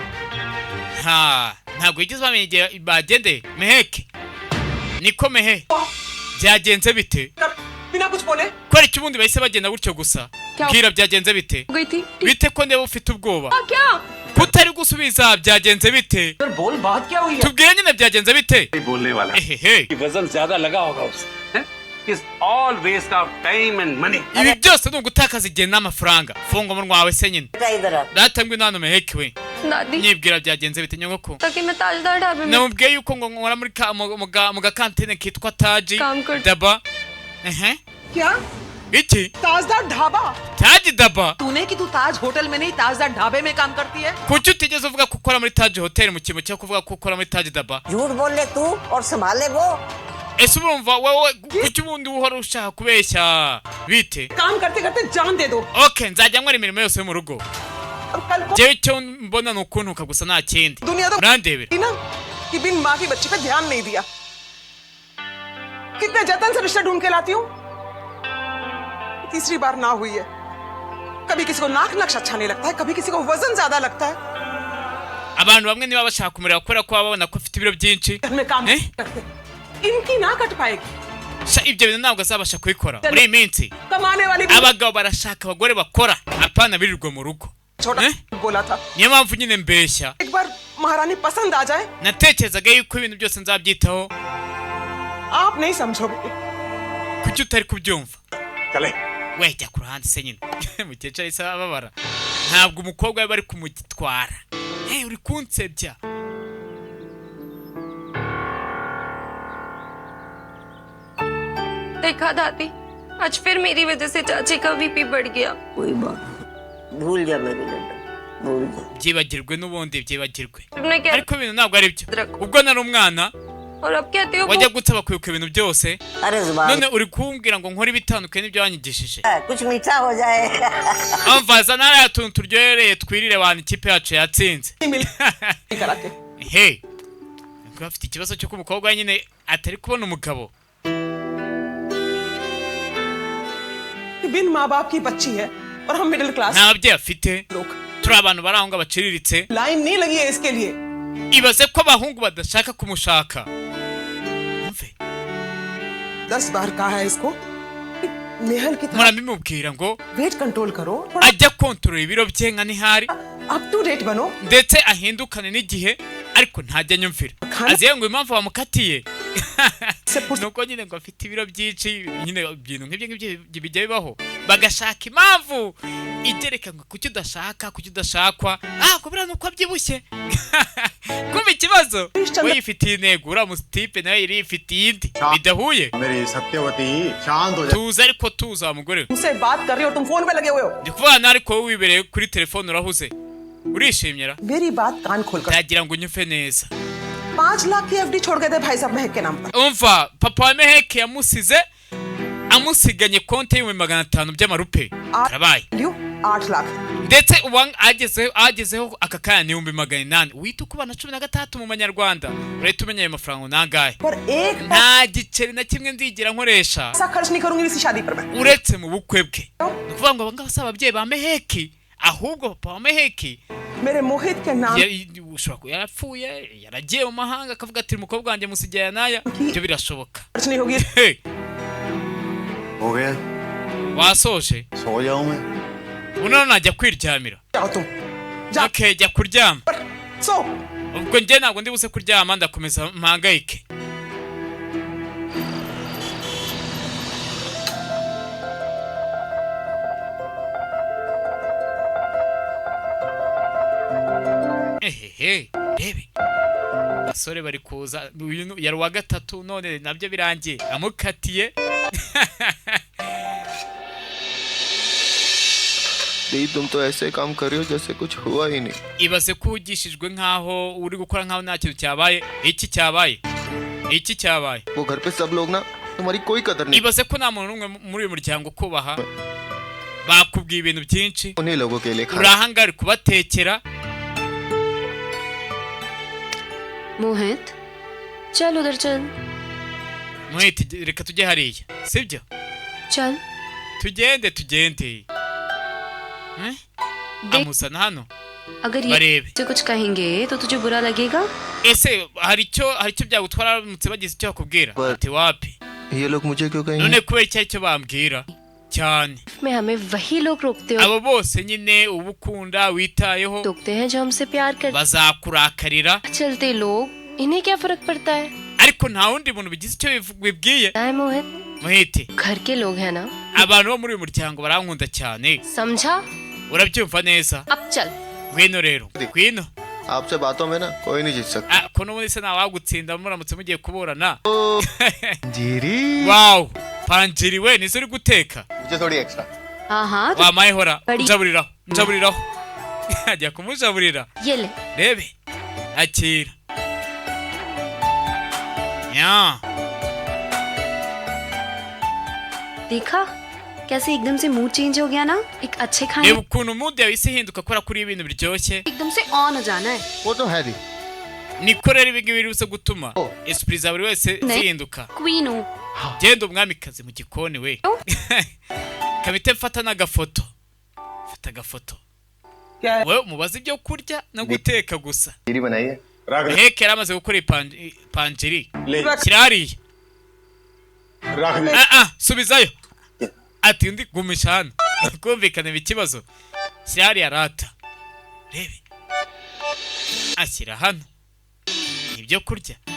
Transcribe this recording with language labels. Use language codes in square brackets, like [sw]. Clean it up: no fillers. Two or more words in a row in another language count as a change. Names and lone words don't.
[rw] ntabwo yigeze bamenye bagende Meheki niko mehe byagenze bite kwari cyubundi bahise bagenda gutyo gusa bwira byagenze bite ko ndeba ufite ubwoba kutari gusubiza byagenze bite tubwire nyine byagenze bite [hi] बोलने वाला वजन ज्यादा लगा होगा उसे [en] is all waste of time and money [rw] ibi byose ni ugutakaza igihe n'amafaranga funga umunwa wawe se nyine datambwe nano Meheki we nyibwira byagenze bite nyogoko namubwiye yuko ngo nkora muri mu gakantine kitwa Taji Daba [hi] क्या [rw] iki [hi] ताजदार ढाबा [rw] Taji Daba [hi] तूने कि तू ताज होटल में नहीं ताजदार ढाबे में काम करती है [rw] kuki utigeze uvuga ko ukora muri Taji Hotel mu kintu cyo kuvuga ko ukora muri Taji Daba [hi] झूठ बोल ले तू और संभाले वो [rw] ese urumva wowe kuki ubundi uhora ushaka kubeshya bite [hi] काम करते करते जान दे दो [rw] okay nzajya nkora imirimo yose yo mu rugo jewe cyo mbona nukuntuka gusa nta kindi urandebera [hi] ना कि बिन माँ की बच्ची पे ध्यान नहीं दिया कितने जतन से रिश्ता ढूंढ के लाती हूँ तीसरी बार ना हुई है कभी किसी को नाक नक्श अच्छा नहीं लगता है कभी किसी को वजन ज्यादा लगता है [rw] abantu bamwe niba bashaka kumureba kubera ko babona ko afite ibiro byinshi [hi] इनकी ना कट पाएगी [rw] ibyo bintu ntabwo azabasha kubikora muri iyi minsi abagabo barashaka abagore bakora apana birirwa mu rugo niyo mpamvu nyine mbeshya natekerezaga yuko ibintu byose nzabyitaho kuki utari kubyumva we jya ku ruhande se nyine mukecuru ahise ababara ntabwo umukobwa we bari kumugitwara uri kunsebya [hi] देखा दादी आज फिर मेरी वजह से चाची का बीपी बढ़ गया कोई बात भूल जा मेरी लड्डू भूल जा [rw] byibagirwe n'ubundi byibagirwe ariko ibintu ntabwo ari byo ubwo nari umwana wajya gutaba kwibuka ibintu byose none uri kumbwira ngo nkore ibitandukanye n'ibyo wanyigishije [hi] कुछ मीठा हो जाए [rw] amvaza nara tuntu turyohereye twirire abantu ikipe yacu yatsinze hey ngo afite ikibazo cyo kumukobwa nyine atari kubona umugabo [hi] बिन माँ बाप की बच्ची है और हम मिडिल क्लास [rw] nta babyeyi afite turi abantu bari aho ngo baciriritse [hi] लाइन नहीं लगी है इसके लिए [rw] ibaze ko abahungu badashaka kumushaka [hi] 10 बार कहा है इसको नेहल की [rw] murabimubwira ngo [en] weight control [hi] करो [rw] ajya kontrola ibiro bye nka ntihari [en] up to date [hi] बनो [rw] ndetse ahindukane n'igihe ariko ntajya nyumvira aziye ngo impamvu bamukatiye nuko nyine ngo afite ibiro byinshi nyine ibintu nk'ibyo bijya bibaho bagashaka impamvu igereka ngo kuki udashakwa kubera nuko abyibushye kumva ikibazo we yifitiye intego uriya musitipe nawe yari yifitiye indi bidahuye tuza ariko tuza wa mugore we ndi kuvuga ariko wowe wibereye kuri telefone urahuze urishimye ra ndagira ngo unyumve neza [hi] 5 लाख की एफडी छोड़ गए थे भाई साहब महक के नाम पर [rw] umva papa wa Meheki yamusize amusiganye konti y'500 by'amarupe karabaye [hi] लियो 8 लाख [rw] ndetse uwang agezeho aka kanya ni 800 wita kubana 16 mu manyarwanda uretse umenya ayo mafaranga nangahe [hi] पर एक [rw] nta giceri na kimwe nzigira nkoresha [hi] पैसा खर्च नहीं करूंगी इसी शादी पर मैं [rw] uretse mu bukwe bwe nukuvuga ngo abangaba saba ababyeyi ba Meheki ahubwo papa wa Meheki [hi] मेरे मोहित के नाम [rw] ushobora kuba yarapfuye yaragiye mu mahanga akavuga ati umukobwa wanjye musigaye naya ibyo birashoboka [hi] खर्च नहीं होगी हो गया [rw] wasoje [hi] सो जाऊं मैं [rw] uno najya kwiryamira [hi] जाओ तुम जा [rw] okay jya kuryama [hi] पर सो [rw] ubwo njye ntabwo ndi buse kuryama ndakomeza mpangayike ehehe rebe basore bari kuza uyu yari wa gatatu none nabyo birangiye amukatiye [hi] दी तुम तो ऐसे काम कर रही हो जैसे कुछ हुआ ही नहीं [rw] ibaze ko ugishijwe nkaho uri gukora nkaho nta kintu cyabaye iki cyabaye [hi] वो घर पे सब लोग ना तुम्हारी कोई कदर नहीं [rw] ibaze ko nta muntu n'umwe muri uyu muryango kubaha bakubwiye ibintu byinshi [hi] उन्हीं लोगों के लिए खा [rw] urahanga ari kubatekera [hi] मोहित चल उधर चल [rw] mwete reka tujye hariya sibyo [hi] चल [rw] tugende amusana hano [hi] अगर ये [rw] barebe [hi] तुझे कुछ कहेंगे तो तुझे बुरा लगेगा [rw] ese hari icyo byagutwara aramutse bagize icyo bakubwira ati wapi [hi] ये लोग मुझे क्यों कहेंगे [rw] none kubera icyo bambwira cyane [hi] मैं हमें वही लोग रोकते हो [rw] abo bose nyine uba ukunda witayeho [hi] रोकते हैं जो हमसे प्यार करते [rw] bazakurakarira [hi] चलते लोग इन्हें क्या फर्क पड़ता है [rw] ariko nta wundi muntu bigize icyo bibwiye [hi] है मोहित [rw] muhite [hi] घर के लोग हैं ना [rw] abantu bo muri uyu muryango barankunda cyane [hi] समझा [rw] urabyumva neza [hi] अब चल [rw] ngwino rero ngwino [hi] आपसे बातों में ना कोई नहीं जीत सकता [rw] ko n'ubundi se ntawagutsinda muramutse mugiye kuburana [hi] जीरी [rw] wow panjiri we nizo uri guteka [hi] मुझे थोड़ी एक्स्ट्रा हाँ हाँ तो [rw] wamaye hora Bari- njaburiraho ajya kumujaburira [hi] ये ले [rw] rebe akira ya [hi] देखा कैसे एकदम से [en] mood change [hi] हो गया ना एक अच्छे खाने [rw] reba ukuntu mood yawe isi ihinduka kubera kuri ibintu biryoshye [hi] एकदम से ऑन हो जाना है वो तो है दी [rw] niko rero ibi ngibi biruse gutuma esprit za buri wese Ne? zihinduka [hi] क्वीन हूँ [rw] genda umwamikazi mu gikoni we kabite mfata n'agafoto fata agafoto [hi] क्या है [rw] wowe umubaza ibyo kurya no guteka gusa [hi] जीरी बनाई है [rw] heke yari amaze gukora ipanjiri [hi] रख [rw] shyira hariya subizayo ati undi gumisha hano kumvikana ikibazo shyira hariya rata rebe ashyira hano ibyo kurya